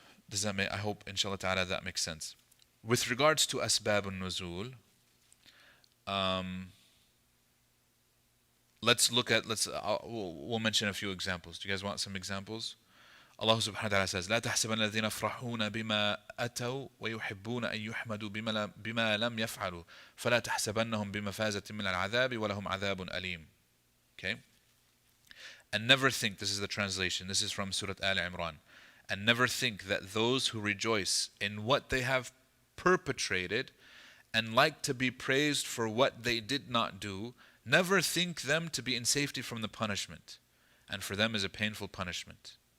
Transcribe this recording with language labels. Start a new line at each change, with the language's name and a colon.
English: Does that make, I hope, inshallah ta'ala, that makes sense. With regards to Asbab al-Nuzul, we'll mention a few examples. Do you guys want some examples?
Arabic: Allah subhanahu wa ta'ala says, لا تحسبن الذين يفرحون بما أتوا ويحبون أن يحمدوا بما لم يفعلوا فلا تحسبنهم بمفازة من العذاب ولهم عذاب أليم.
English: Okay? And never think, this is the translation, this is from Surah Al Imran, and never think that those who rejoice in what they have perpetrated and like to be praised for what they did not do, never think them to be in safety from the punishment, and for them is a painful punishment.